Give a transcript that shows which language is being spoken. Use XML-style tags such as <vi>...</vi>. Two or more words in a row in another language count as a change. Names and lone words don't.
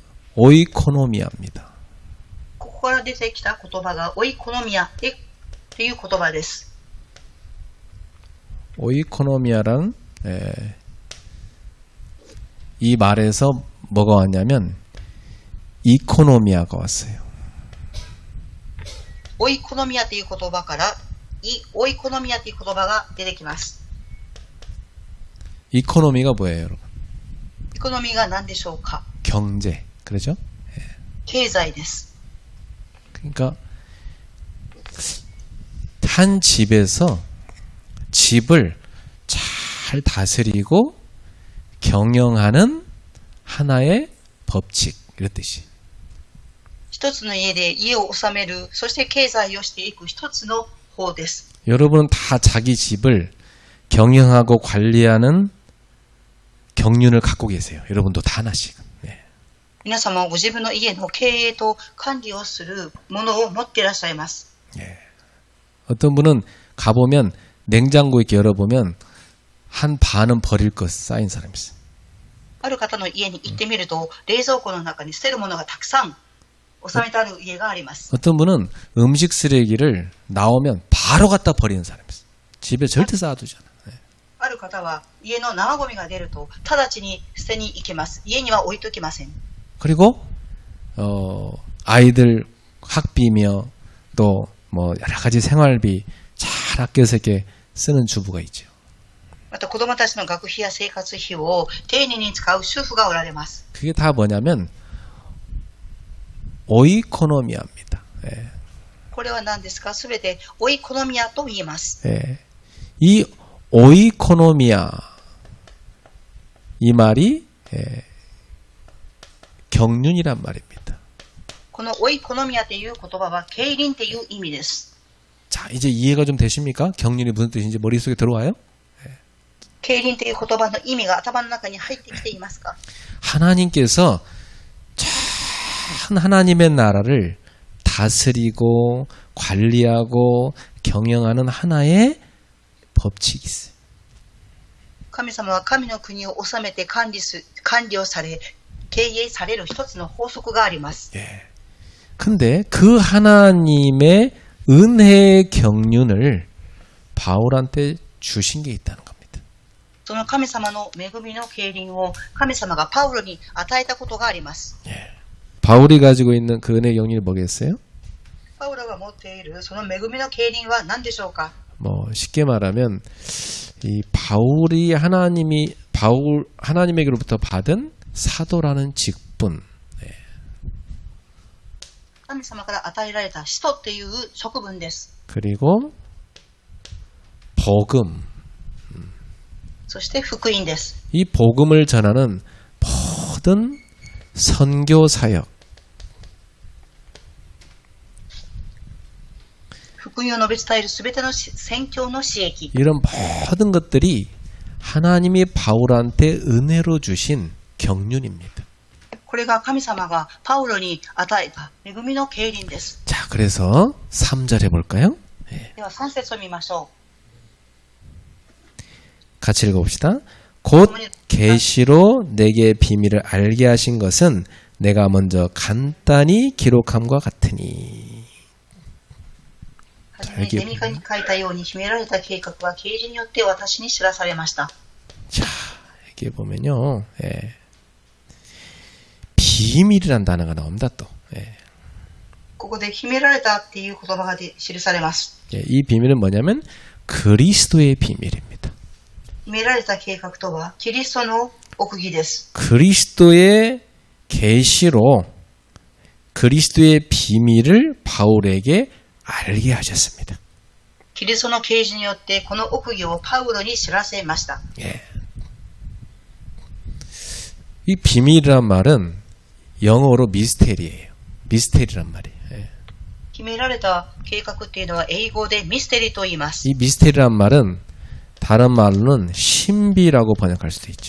<ja>こから出てきた言葉がオイコノミアっていう言葉です。</ja> <ko>오이코노미아랑 이 말에서 뭐가 왔냐면 이코노미아가 왔어요.</ko> <ja>オイコノミアという言葉からオイコノミアという言葉が出てきます。</ja> <ko>이코노미가 뭐예요, 여러분?</ko> <ja>イコノミーが何でしょうか？</ja> <ko>경제, 그렇죠?</ko> <ja>経済です。</ja> <ko>그러니까 한 집에서 집을 잘 다스리고 경영하는 하나의 법칙, 이런 뜻이.</ko> <ja>一つの家で家を治める、そして経済をしていく一つの法です。</ja> <ko>여러분은 다 자기 집을 경영하고 관리하는 경륜을 갖고 계세요. 여러분도 다 하나씩. 네.</ko> <ja>皆様はご自分の家の経営と管理をするものを持っていらっしゃいます。</ja> <ko>네. 어떤 분은 가보면 냉장고 이렇게 열어보면 한 반은 버릴 것 쌓인 사람이 있어요.</ko> <ja>ある方の家に行ってみると、冷蔵庫の中に捨てるものがたくさん収めてある家があります。</ja> <ko>어떤 분은 음식 쓰레기를 나오면 바로 갖다 버리는 사람이 있어요. 집에 절대 쌓아두지 않아요. 네.</ko> <ja>ある方は家の生ゴミが出ると直ちに捨てに行きます。家には置いときません。</ja> <ko>그리고 아이들 학비며 또 뭐 여러 가지 생활비 잘 아껴서 이렇게 쓰는 주부가 있죠.</ko> <ja>また子供たちの学費や生活費を丁寧に使う主婦がおられます。</ja> <ko>그게 다 뭐냐면 오이코노미아입니다. 예.</ko> <ja>これは何ですか？すべてオイコノミアと言います。</ja> <ko>예. 이 오이코노미아 이 말이 경륜이란 말입니다.</ko> <ja>このオイコノミアという言葉は経輪という意味です。</ja> <ko>자, 이제 이해가 좀 되십니까? 경륜이 무슨 뜻인지 머릿속에 들어와요?</ko> <ja>経輪という言葉の意味が頭の中に入ってきていますか？</ja> <ko>하나님께서 전 하나님의 나라를 다스리고 관리하고 경영하는 하나의 법칙이 있어요.</ko> <ja>神様は神の国を治めて管理をされ、経営される一つの法則があります。</ja> <ko>예. 근데 그 하나님의 은혜의 경륜을 바울한테 주신 게 있다는 겁니다.</ko> <ja>その神様の恵みの経輪を神様がパウロに与えたことがあります。</ja> <ko>예. 바울이 가지고 있는 그 은혜의 경륜이 뭐겠어요?</ko> <ja>パウロが持っているその恵みの経輪は何でしょうか？</ja> <ko>뭐 쉽게 말하면 이 바울이 하나님에게로부터 받은 사도라는 직분.</ko> <ja>神様から与えられた使徒っていう職分です。</ja> <ko>그리고 복음.</ko> <ja>そして福音です。</ja> <ko>이 복음을 전하는 모든 선교 사역.</ko> <ja>福音を述べ伝えるすべての宣教の使役。</ja> <ko>이런 모든 것들이 하나님이 바울한테 은혜로 주신 경륜입니다.</ko> <ja>これが神様がパウロに与えた恵みの経輪です。</ja> <ko>자, 그래서 3절 해볼까요?</ko> <ja>では3節を見ましょ</ja> <ko>같이 읽어봅시다. 곧 계시로 내게 비밀을 알게 하신 것은 내가 먼저 간단히 기록함과 같으니.</ko> <ja>う。はじめ手短に書いたように秘められた計画は啓示によって私に知らされました。</ja> <ko>자, 이게 보면요. 비밀이란 단어가 나옵니다, 또.</ko> <ja>ここで秘められたっていう言葉が記されます。</ja> <ko>이 비밀은 뭐냐면 그리스도의 비밀입니다.</ko> <ja>秘められた計画とはキリストの奥義です。</ja> <ko>그리스도의 계시로 그리스도의 비밀을 바울에게 알게 하셨습니다.</ko> <ja>キリストの啓示によってこの奥義をパウロに知らせました。</ja> <ko>이 비밀이란 말은 영어로 미스테리예요. 미스테리란 말이에요.</ko> <ja>決められた計画っていうのは英語でミステリーと言います。</ja> <ko>이 미스테리란 말은 다른 말로는 신비라고 번역할 수도 있죠.</ko>